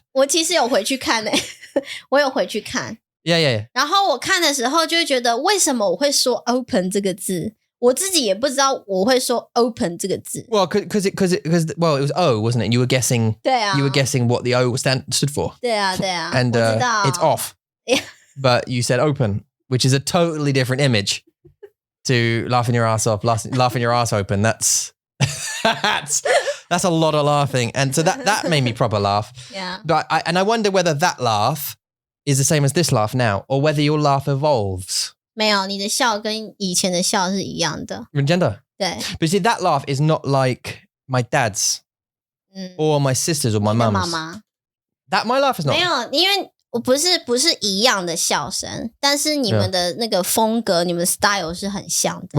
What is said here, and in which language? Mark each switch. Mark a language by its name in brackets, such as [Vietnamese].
[Chinese] 我其实有回去看我有回去看。 [English] Yeah. [Chinese] 然后我看的时候就会觉得，为什么我会说 open 这个字？我自己也不知道我会说 open 这个字。 [English] Well, because it was O, wasn't it? You were guessing. [Chinese] 对啊。 [English] You were guessing what the O stood for. [Chinese] 对啊。 [English] And [Chinese] 我知道 [English] it's off. Yeah. But you said open, which is a totally different image to laughing your ass off, laughing your ass open. That's a lot of laughing, and so that made me proper laugh. Yeah. But I wonder whether that laugh is the same as this laugh now, or whether your laugh evolves. [Chinese] 没有，你的笑跟以前的笑是一样的。 [English] Gender. [Chinese] 对。 [English] But see, that laugh is not like my dad's, or my sister's, or my mum's. [Chinese] 妈妈。 [English] That my laugh is not. [Chinese] 没有，因为我不是一样的笑声，但是你们的那个风格，你们的 style 是很像的。